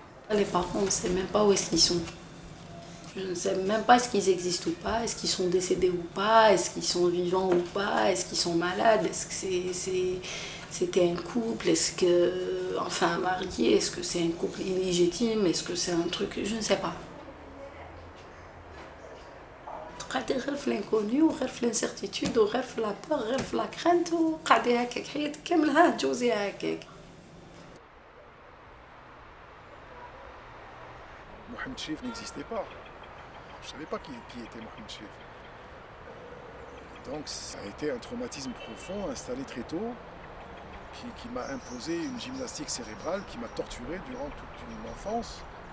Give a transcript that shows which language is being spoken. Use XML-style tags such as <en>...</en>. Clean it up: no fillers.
<fr>Les parents, on ne sait même pas où est-ce qu'ils sont. Je ne sais même pas est-ce qu'ils existent ou pas, est-ce qu'ils sont décédés ou pas, est-ce qu'ils sont vivants ou pas, est-ce qu'ils sont malades, est-ce que c'était un couple, est-ce que, enfin marié, est-ce que c'est un couple illégitime, est-ce que c'est un truc, je ne sais pas.</fr> <ar>قاعدة غير في</ar> <fr>l'inconnu</fr> <ar>وغير في</ar> <fr>l'incertitude</fr> <ar>وغير في</ar> <fr>la peur</fr> <ar>غير في</ar> <fr>la crainte</fr> <ar>وقاعدة هكاك حياتك كاملة تجوزيها هكاك.</ar> <fr>Mohamed Chif n'existait pas. Je ne savais pas qui était Mohamed Chif. Donc ça a été un traumatisme profond installé très tôt qui m'a imposé une gymnastique cérébrale qui m'a torturé durant toute une enfance.</fr>